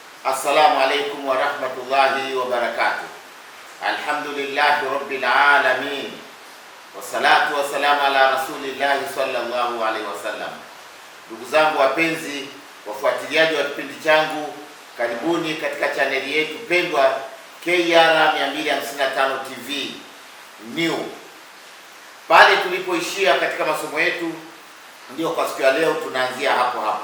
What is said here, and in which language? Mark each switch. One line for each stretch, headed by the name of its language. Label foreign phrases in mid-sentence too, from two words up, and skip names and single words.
Arabic: السلام عليكم ورحمة الله وبركاته. الحمد لله رب العالمين. والصلاة والسلام على رسول الله صلى الله عليه وسلم.
Swahili: Ndugu zangu wapenzi, wafuatiliaji wa kipindi changu, karibuni katika chaneli yetu pendwa KR 255 TV New. Pale tulipoishia katika masomo yetu, ndio kwa siku ya leo tunaanzia hapo hapo.